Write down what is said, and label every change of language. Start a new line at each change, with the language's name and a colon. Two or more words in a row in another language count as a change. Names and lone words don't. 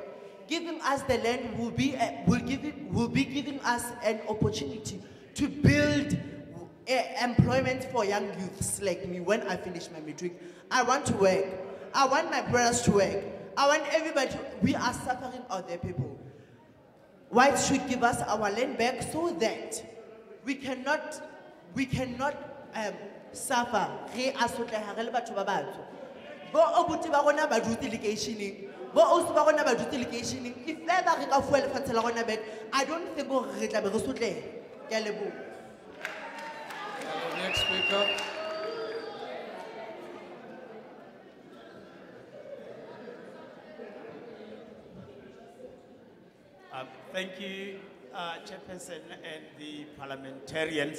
English: Giving us the land will be giving us an opportunity to build employment for young youths like me when I finish my matric. I want to work. I want my brothers to work. I want everybody to, we are suffering out there, people. Whites should give us our land back so that we cannot suffer.
Southern Sotho: Re asotleha re le batho ba batsho. Bo obuti ba rona ba dutse locationing. Bo osu ba rona ba dutse locationing.
English: If ever
Southern Sotho: re ka fuwa lefatshe la rona back,
English: I don't think
Southern Sotho: gore re tla be re sotleha. Ke a leboha.
English: Next speaker. Thank you, Chairperson and the parliamentarians.